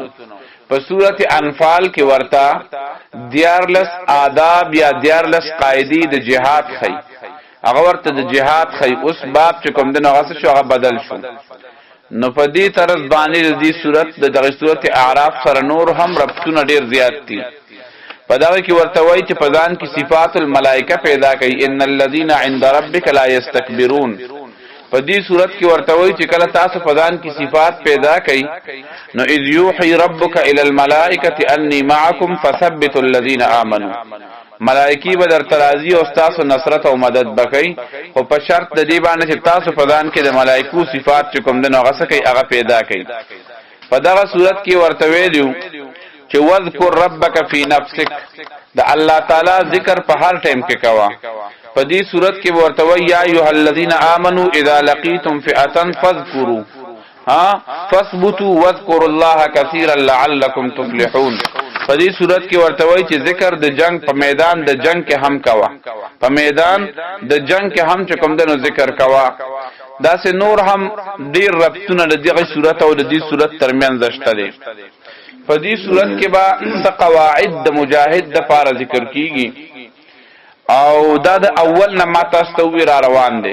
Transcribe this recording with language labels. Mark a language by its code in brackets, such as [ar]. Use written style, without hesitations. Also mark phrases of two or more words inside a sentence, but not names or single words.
[ps] په سورۃ انفال کې ورته دیارلس آداب یا دیارلس قاعده د جهاد خي. هغه ورته د جهاد خي. اوس باب چې کوم د نغاسه شو هغه بدل شو. نو په دې طرز باندې د دې صورت د دغه صورت اعراف سره نور هم ربطونه ډیر زیات دي. په دا کې ورته وایي چې په ځان کې [ar] صفات الملائکه [ps] پیدا کوي، [ar] ان الذين عند ربك لا يستكبرون. [ps] په دې صورت کې ورته وایي چې کله تاسو په ځان کې صفات پیدا کړئ نو [ar] اذ یوحي ربک الی الملائکه انی معکم فثبتوا الذين آمنوا، [ps] ملائکی به در ترازی او تاسو نصرت او مدد وکړي، خو په شرط د دې باندې چې تاسو په ځان کې د ملائکو صفات چې کوم د نوغه سکه هغه پیدا کړئ. په دغه صورت کې ورته ویلو چې [ar] وذکر ربک فی نفسک، [ps] د الله تعالی ذکر په هر ټیم کې کوا. په دې صورت کې ورته وی [ar] یا ایها الذین آمنوا اذا لقیتم فئه فاذکروا فاثبتوا واذکروا الله کثیرا لعلکم تفلحون. [ps] په دې صورت کې ورته وی چې ذکر د جنگ په میدان د جنگ کې هم کوا، په میدان د جنگ کې هم چې کوم دنو ذکر کوا. دا سه نور هم ډیر ربطونه د دغه صورت او د دې صورت ترمنځ شته دي. په دې صورت کې با قواعد د مجاهد د لپاره ذکر کیږي او دا د اول نه ما تاسو ته وی را روان دي.